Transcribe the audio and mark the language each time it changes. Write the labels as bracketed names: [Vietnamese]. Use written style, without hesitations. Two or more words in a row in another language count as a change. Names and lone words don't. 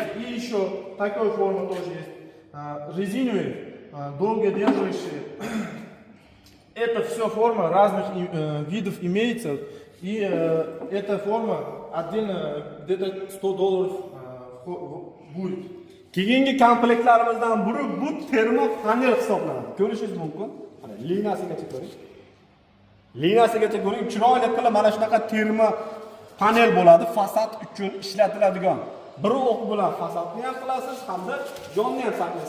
[Russian] И еще такой форма тоже есть. Резиновые, долго держащие. Это все форма разных видов имеется. И эта форма отдельно где-то $100 будет. [Uzbek] Keyingi komplektlarimizdan biri bu termopanel hisoblanadi. Ko'rishingiz mumkin. Mana liniyasigacha ko'ring. Liniyasigacha ko'ring, chiroyli qilib mana shunaqa termopanel bo'ladi. Fasad uchun ishlatiladigan. Bir o'q bilan fasadni ham qilasiz hamda jonni ham saqlaysiz.